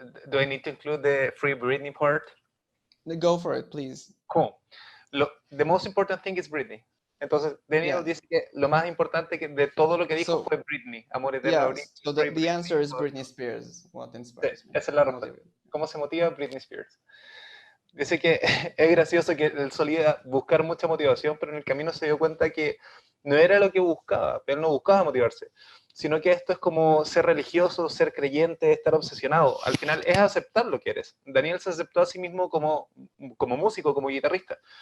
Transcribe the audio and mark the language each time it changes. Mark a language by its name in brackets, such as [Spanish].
[English] Do I need to include the Free Britney part? Go for it, please. Cool. The most important thing is Britney. [Spanish] Entonces, Daniel dice que lo más importante de todo lo que dijo fue Britney. Amor eterno. [English] Yeah, so the answer is Britney Spears. What inspires me? [Spanish] Esa es la respuesta. ¿Cómo se motiva Britney Spears? Dice que es gracioso que él solía buscar mucha motivación, pero en el camino se dio cuenta que no era lo que buscaba. Él no buscaba motivarse, sino que esto es como ser religioso, ser creyente, estar obsesionado. Al final es aceptar lo que eres. Daniel se aceptó a sí mismo como músico, como guitarrista.